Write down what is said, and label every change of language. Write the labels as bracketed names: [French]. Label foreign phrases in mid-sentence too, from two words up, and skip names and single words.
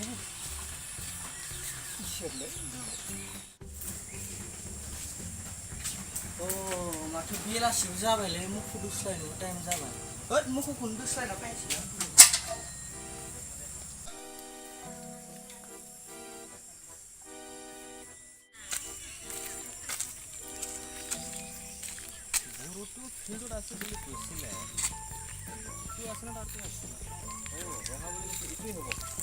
[Bodo] माथो बेलासिबो जाबायलै मोखौ दोस्लायनो टाइम जाबाय होद मोखौखौनो दोस्लायना फैनोसै [Assamese] গৰুটো ফিল্ডত আছে বুলি কৈছিলে ইটো আছে না তাতে আছে ৰঙা বুলি কৈছে ইটোৱে হ'ব